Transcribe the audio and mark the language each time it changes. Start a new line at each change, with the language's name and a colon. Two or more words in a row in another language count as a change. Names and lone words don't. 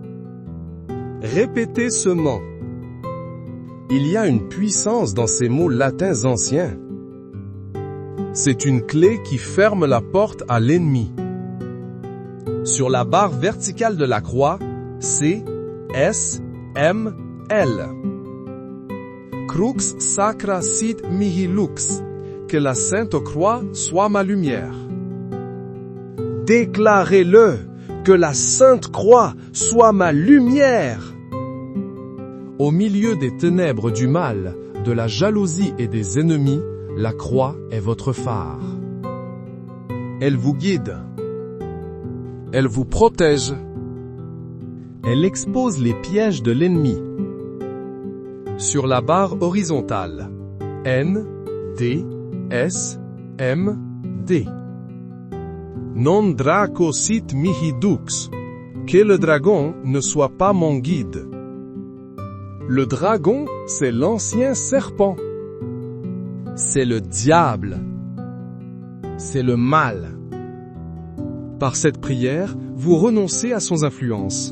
French: Répétez ce mot. Il y a une puissance dans ces mots latins anciens. C'est une clé qui ferme la porte à l'ennemi. Sur la barre verticale de la croix, c'est S, M, L.
Latin: Crux sacra sit mihi lux,
French: que la Sainte Croix soit ma lumière. Déclarez-le, que la Sainte Croix soit ma lumière. Au milieu des ténèbres du mal, de la jalousie et des ennemis, la croix est votre phare. Elle vous guide. Elle vous protège. Elle expose les pièges de l'ennemi. Sur la barre horizontale, N, D, S, M, D.
Latin: Non draco sit mihi dux,
French: que le dragon ne soit pas mon guide. Le dragon, c'est l'ancien serpent. C'est le diable. C'est le mal. Par cette prière, vous renoncez à son influence.